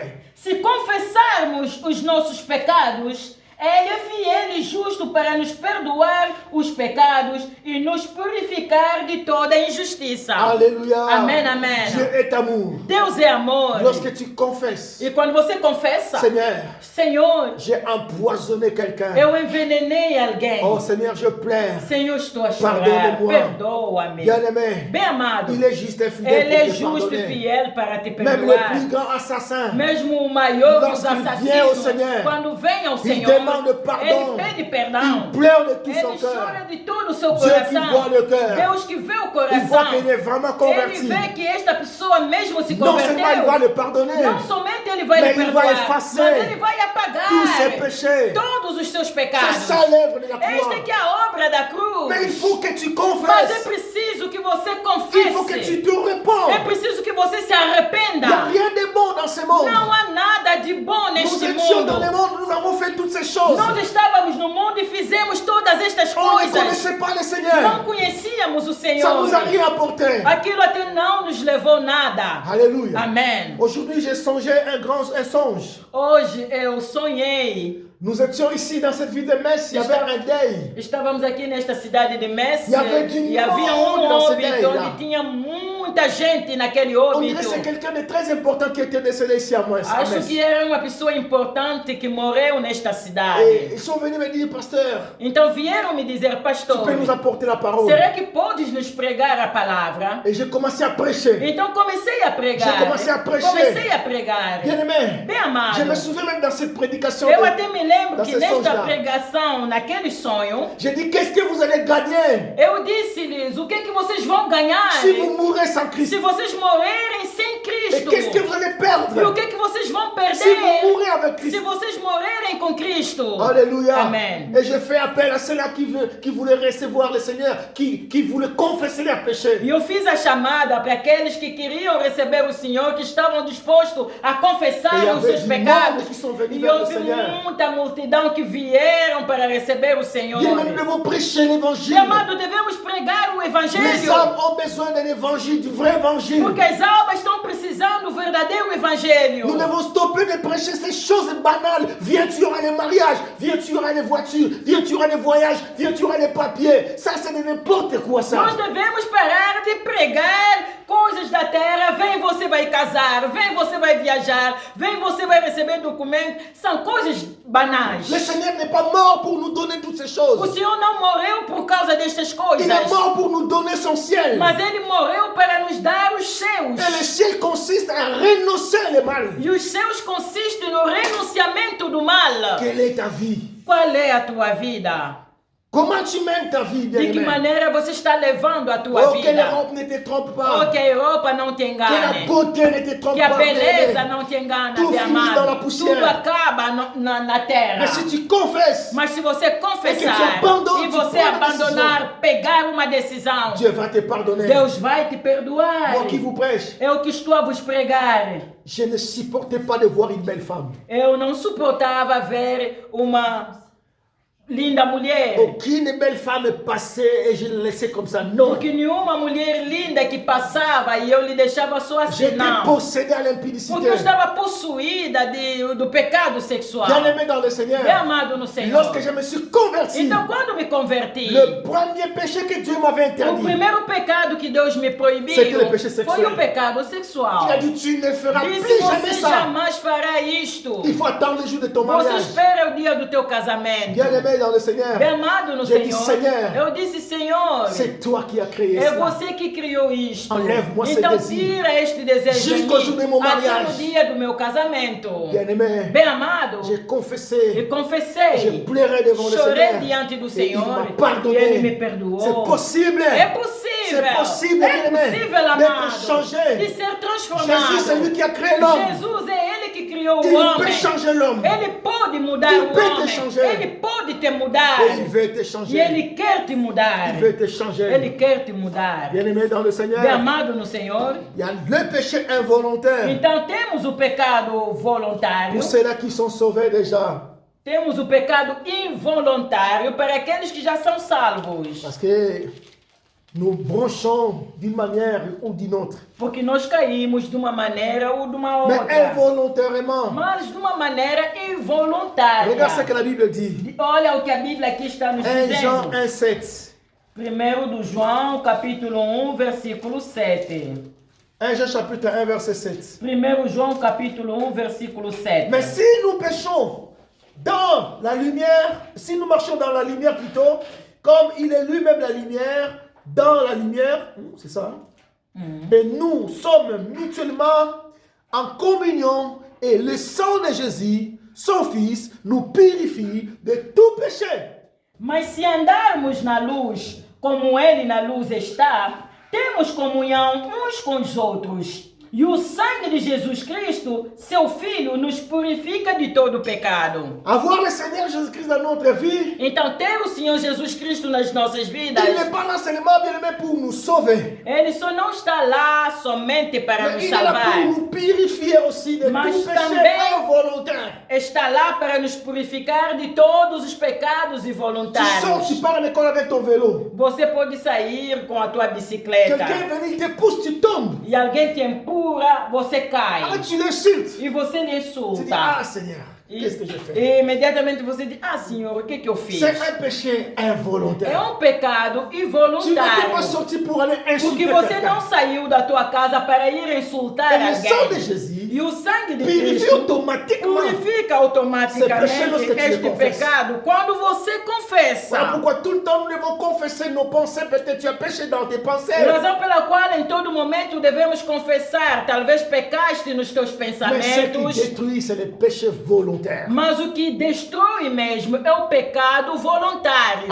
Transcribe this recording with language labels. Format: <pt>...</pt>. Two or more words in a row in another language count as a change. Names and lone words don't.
<pt>Se confessarmos os nossos pecados, Ele é fiel e justo para nos perdoar os pecados e nos purificar de toda injustiça.</pt> <fr>Alléluia.</fr> <pt>Amen, amen.</pt> <fr>Dieu est amour.</fr> <pt>Deus é amor.</pt> <fr>Lorsque tu confesses,</fr> <pt>E quando você confessa,</pt> <fr>Seigneur,</fr> <pt>Senhor,</pt> <fr>j'ai empoisonné quelqu'un.</fr> <pt>eu envenenei alguém.</pt> <fr>Oh Seigneur, je pleure.</fr> <pt>Senhor, estou a chorar.</pt> <fr>Pardonne-moi.</fr> <pt>Perdoa-me.</pt> <fr>Bien-aimé,</fr> <pt>Bem amado,</pt> <fr>il est juste et fidèle</fr> <pt>Ele é</pt> <fr>pour te</fr> <pt>justo e</pt> <fr>pardonner.</fr> <pt>fiel para te</pt> <fr>Même le</fr> <pt>perdoar.</pt> <fr>plus grand assassin,</fr> <pt>Mesmo o maior dos</pt> <fr>Lorsqu'il vient au</fr> <pt>assassinos,</pt> <fr>Seigneur,</fr> <pt>quando vem ao</pt> <fr>il</fr> <pt>Senhor,</pt> <fr>demande pardon.</fr> <pt>ele pede perdão.</pt> <fr>il pleure de tout son</fr> <pt>Ele</pt> <fr>cœur.</fr> <pt>chora de todo o seu</pt> <fr>Dieu qui</fr> <pt>coração.</pt> <fr>voit le cœur.</fr> <pt>Deus que vê o</pt> <fr>Il voit</fr> <pt>coração.</pt> <fr>qu'il est vraiment</fr> <pt>Ele</pt> <fr>converti.</fr> <pt>vê que esta pessoa mesmo se</pt> <fr>Non seulement il va</fr> <pt>converteu.</pt> <fr>le pardonner,</fr> <pt>Não somente ele vai</pt> <fr>Mais</fr> <pt>lhe</pt> <fr>il va</fr> <pt>perdoar,</pt> <fr>effacer</fr> <pt>mas ele vai apagar</pt> <fr>tous ses péchés.</fr> <pt>todos os seus</pt> <fr>C'est</fr> <pt>pecados.</pt> <fr>ça l'œuvre de la</fr> <pt>Esta</pt> <fr>croix.</fr> <pt>que é a obra da cruz.</pt> <fr>Mais il faut que tu</fr> <pt>Mas é</pt> <fr>confesses.</fr> <pt>preciso que você</pt> <fr>Il faut que</fr> <pt>confesse.</pt> <fr>tu te réponds.</fr> <pt>É preciso que você se</pt> <fr>Il n'y a</fr> <pt>arrependa.</pt> <fr>rien de bon dans ce monde.</fr> <pt>Não há nada de bom</pt> <fr>Nous</fr> <pt>neste</pt> <fr>étions dans le</fr> <pt>mundo.</pt> <fr>monde, nous avons fait toutes ces choses.</fr> <pt>Nós estávamos no mundo e fizemos todas estas</pt> <fr>On ne</fr> <pt>coisas.</pt> <fr>connaissait pas le Seigneur.</fr> <pt>Não conhecíamos o</pt> <fr>Ça</fr> <pt>Senhor.</pt> <fr>nous a rien apporté.</fr> <pt>Aquilo até não nos levou nada.</pt> <fr>Alléluia.</fr> <pt>Amém.</pt> <fr>Aujourd'hui, j'ai songé un songe.</fr> <pt>Hoje eu sonhei.</pt> <fr>Nous étions ici dans cette ville de Metz, il y avait un deuil.</fr> <pt>Estávamos aqui nesta cidade de Messi E havia de e havia monte um na óbito cidade lá. onde tinha muita gente naquele</pt> <fr>On dirait que</fr> <pt>óbito.</pt> <fr>c'est quelqu'un de très important qui était décédé ici à Metz.</fr> <pt>Acho que era uma pessoa importante que morreu nesta</pt> <fr>Et</fr> <pt>cidade.</pt> <fr>ils sont venus me dire, pasteur,</fr> <pt>Então vieram me dizer,</pt> <fr>tu</fr> <pt>pastor,</pt> <fr>peux nous apporter la parole.</fr> <pt>será que podes nos pregar a palavra?</pt> <fr>Et j'ai commencé à prêcher.</fr> <pt>Então comecei a pregar.</pt> <fr>J'ai commencé à prêcher.</fr> <pt>Comecei a pregar.</pt> <fr>Bien aimé,</fr> <pt>Bem amado.</pt> <fr>je me souviens même dans cette prédication.</fr> <pt>Eu até me lembro</pt> <fr>dans</fr> <pt>que</pt> <fr>ce</fr> <pt>nesta</pt> <fr>songe-là.</fr> <pt>pregação, naquele sonho,</pt> <fr>J'ai dit, qu'est-ce que vous allez gagner</fr> <pt>eu disse-lhes o que é que vocês vão ganhar</pt> <fr>si vous mourrez sans Christ?</fr> <pt>se vocês morrerem sem</pt> <fr>Et</fr> <pt>Cristo.</pt> <fr>qu'est-ce que vous allez</fr> <pt>E o</pt> <fr>perdre</fr> <pt>que é que vocês vão</pt> <fr>si vous</fr> <pt>perder</pt> <fr>mourrez avec</fr> <pt>se</pt> <fr>Christ?</fr> <pt>vocês morrerem com Cristo?</pt> <fr>Alléluia.</fr> <pt>Amen.</pt> <fr>Et je fais appel à ceux-là qui voulaient recevoir le Seigneur, qui voulaient confesser leurs péchés.</fr> <pt>E eu fiz a chamada para aqueles que queriam receber o Senhor, que estavam dispostos a confessar E os havia seus de pecados. monte que são venus E vers o houve Senhor. muita multidão que vieram para receber o Senhor.</pt> <fr>Bien, nous devons prêcher l'évangile.</fr> <pt>Meu amado, devemos pregar o</pt> <fr>Les</fr> <pt>Evangelho.</pt> <fr>âmes ont besoin de l'évangile, du vrai évangile.</fr> <pt>Porque as almas estão precisando do verdadeiro Evangelho.</pt> <fr>Nous devons stopper de prêcher ces choses banales. Viens, tu auras les mariages. Viens, tu auras les voitures. Viens, tu auras les voyages. Viens, tu auras les papiers. Ça, c'est de n'importe quoi, ça.</fr> <pt>Nós devemos parar de pregar coisas da terra. Vem, você vai casar. Vem, você vai viajar. Vem, você vai receber documentos. São coisas banais.</pt> <fr>Le Seigneur n'est pas mort pour nous donner toutes ces</fr> <pt>O</pt> <fr>choses.</fr> <pt>Senhor não morreu por causa destas coisas.</pt> <fr>Il est mort pour nous donner son ciel.</fr> <pt>Mas Ele morreu para nos dar os seus.</pt> <fr>Et le ciel consiste à renoncer le mal.</fr> <pt>E os seus consistem no renunciamento do mal.</pt> <fr>Quelle est ta vie?</fr> <pt>Qual é a tua vida?</pt> <fr>Comment tu mènes ta vie,</fr> <pt>De que</pt> <fr>bien-aimé?</fr> <pt>maneira você está levando a tua</pt> <fr>Oh, que</fr> <pt>vida?</pt> <fr>l'Europe ne te trompe</fr> <pt>Oh,</pt> <fr>pas.</fr> <pt>que a Europa não te</pt> <fr>Que la</fr> <pt>engane.</pt> <fr>beauté ne te trompe</fr> <pt>Que a</pt> <fr>pas.</fr> <pt>beleza</pt> <fr>bien-aimé.</fr> <pt>não te engana, Tudo meu</pt> <fr>finis dans la</fr> <pt>amado.</pt> <fr>poussière.</fr> <pt>Tudo acaba na terra.</pt> <fr>Mais si tu confesses,</fr> <pt>Mas se você confessar</pt> <fr>tu abandones,</fr> <pt>e</pt> <fr>tu</fr> <pt>você</pt> <fr>prends uma</fr> <pt>abandonar, pegar uma decisão,</pt> <fr>Dieu va te pardonner.</fr> <pt>Deus vai te perdoar.</pt> <fr>Moi qui vous prêche,</fr> <pt>Eu que estou a vos pregar.</pt> <fr>je ne supportais pas de voir une belle femme.</fr> <pt>Eu não suportava ver linda mulher.</pt> <fr>Aucune belle femme passait et je l'ai laissée comme ça. Non.</fr> <pt>Porque nenhuma mulher linda que passava e eu lhe deixava só assim,</pt> <fr>J'étais</fr> <pt>não.</pt> <fr>possédé à l'impudicité.</fr> <pt>Porque eu estava possuída do pecado sexual.</pt> <fr>Bien aimé dans le Seigneur.</fr> <pt>Bem amado no Senhor.</pt> <fr>Lorsque je me suis converti,</fr> <pt>Então, quando me converti,</pt> <fr>le premier péché que Dieu m'avait</fr> <pt>o</pt> <fr>interdit,</fr> <pt>primeiro pecado que Deus me proibiu</pt> <fr>C'était le péché sexuel.</fr> <pt>foi o pecado sexual.</pt> <fr>il a dit tu ne feras</fr> <pt>Disse,</pt> <fr>plus jamais</fr> <pt>você</pt> <fr>ça.</fr> <pt>jamais fará isto.</pt> <fr>Il faut attendre le jour de ton</fr> <pt>Você</pt> <fr>mariage.</fr> <pt>espera o dia do teu casamento.</pt> <fr>Bien aimé dans le Seigneur,</fr> <pt>Bem amado no</pt> <fr>J'ai dit,</fr> <pt>Senhor.</pt> <fr>Seigneur,</fr> <pt>Eu disse, Senhor,</pt> <fr>c'est toi qui as créé</fr> <pt>é</pt> <fr>ça.</fr> <pt>você que criou isto.</pt> <fr>Enlève-moi ce</fr> <pt>Então</pt> <fr>désir.</fr> <pt>tira este desejo de</pt> <fr>Jusqu'au jour de</fr> <pt>mim</pt> <fr>mon</fr> <pt>até</pt> <fr>mariage.</fr> <pt>no dia do meu casamento.</pt> <fr>Bien aimé,</fr> <pt>Bem amado,</pt> <fr>j'ai</fr> <pt>e</pt> <fr>confessé,</fr> <pt>confessei.</pt> <fr>j'ai pleuré devant le</fr> <pt>Chorei</pt> <fr>Seigneur.</fr> <pt>diante do</pt> <fr>Et il</fr> <pt>Senhor</pt> <fr>m'a</fr> <pt>e</pt> <fr>pardonné.</fr> <pt>Ele me perdoou.</pt> <fr>C'est possible.</fr> <pt>É possível.</pt> <fr>C'est possible,</fr> <pt>é</pt> <fr>bien-aimé,</fr> <pt>possível,</pt> <fr>d'être</fr> <pt>amado,</pt> <fr>changé.</fr> <pt>de ser transformado.</pt> <fr>Jésus, c'est lui qui a créé l'homme.</fr> <pt>Jesus é Ele que criou o</pt> <fr>Il peut</fr> <pt>homem.</pt> <fr>changer l'homme.</fr> <pt>Ele pode mudar</pt> <fr>Il</fr> <pt>o</pt> <fr>peut te</fr> <pt>homem.</pt> <fr>changer.</fr> <pt>Ele pode te mudar.</pt> <fr>Et il veut te</fr> <pt>E</pt> <fr>changer.</fr> <pt>Ele quer te mudar.</pt> <fr>Il veut te changer.</fr> <pt>Ele quer te mudar.</pt> <fr>Bien aimé dans le</fr> <pt>Bem</pt> <fr>Seigneur,</fr> <pt>amado no Senhor.</pt> <fr>il y a le péché involontaire.</fr> <pt>Então temos o pecado voluntário.</pt> <fr>Pour ceux-là qui sont sauvés déjà.</fr> <pt>Temos o pecado involuntário para aqueles que já são salvos.</pt> <fr>Parce que nous branchons d'une manière ou d'une autre.</fr> <pt>Porque nós caímos de uma maneira ou de uma</pt> <fr>Mais</fr> <pt>outra.</pt> <fr>involontairement.</fr> <pt>Mas de uma maneira involuntária.</pt> <fr>Regarde ce que la Bible dit.</fr> <pt>Olha o que a Bíblia aqui está nos</pt> <fr>1 Jean</fr> <pt>dizendo.</pt> <fr>1,7.</fr> <pt>1 do João, capítulo 1, versículo 7.</pt> <fr>1 Jean chapitre 1, verset 7.</fr> <pt>1 João, capítulo 1, versículo 7.</pt> <fr>Mais si nous péchons dans la lumière, si nous marchons dans la lumière plutôt, comme il est lui-même la lumière, dans la lumière, c'est ça, hein? Et nous sommes mutuellement en communion et le sang de Jésus, son Fils, nous purifie de tout péché.</fr> <pt>Mas se andarmos na luz, como Ele na luz está, temos comunhão uns com os outros. E o sangue de Jesus Cristo, seu Filho, nos purifica de todo pecado.</pt> <fr>Avoir le Seigneur Jésus-Christ dans notre vie,</fr> <pt>Então, ter o Senhor Jesus Cristo nas nossas vidas,</pt> <fr>il n'est pas là seulement bien aimé pour nous sauver,</fr> <pt>Ele só não está lá somente para</pt> <fr>mais</fr> <pt>nos</pt> <fr>il est là pour</fr> <pt>salvar.</pt> <fr>nous purifier aussi de</fr> <pt>Mas</pt> <fr>tout péché</fr> <pt>também-</pt> <fr>involontaire.</fr> <pt>Está lá para nos purificar de todos os pecados</pt> <fr>Tu sors,</fr> <pt>involuntários.</pt> <fr>tu pars à l'école avec ton vélo.</fr> <pt>Você pode sair com a tua bicicleta</pt> <fr>Quelqu'un est venu, il te pousse, tu tombes.</fr> <pt>e alguém te empurra, você cai.</pt> <fr>Ah, tu l'insultes.</fr> <pt>E você lhe</pt> <fr>Tu dis,</fr> <pt>insulta.</pt> <fr>ah Seigneur,</fr> <pt>E,</pt> <fr>qu'est-ce que j'ai fait?</fr> <pt>e imediatamente você diz, ah Senhor, o que eu fiz?</pt> <fr>C'est un péché</fr> <pt>É</pt> <fr>involontaire.</fr> <pt>um pecado</pt> <fr>Tu n'étais</fr> <pt>involuntário.</pt> <fr>pas sorti pour aller insulter</fr> <pt>Porque você</pt> <fr>quelqu'un.</fr> <pt>não saiu da tua casa para ir insultar</pt> <fr>Et le sang de</fr> <pt>alguém.</pt> <fr>Jésus</fr> <pt>E o sangue de</pt> <fr>purifie</fr> <pt>Cristo</pt> <fr>automatiquement.</fr> <pt>purifica Esse automaticamente</pt> <fr>péché,</fr> <pt>este</pt> <fr>tu confesses.</fr> <pt>pecado quando você</pt> <fr>Voilà</fr> <pt>confessa.</pt> <fr>pourquoi tout le temps nous devons confesser nos pensées. Peut-être tu as péché dans tes pensées.</fr> <pt>Razão pela qual em todo momento devemos confessar. Talvez pecaste nos teus</pt> <fr>Mais ce qui</fr> <pt>pensamentos.</pt> <fr>détruit, c'est le péché volontaire.</fr> <pt>Mas o que destrói mesmo é o pecado voluntário.</pt>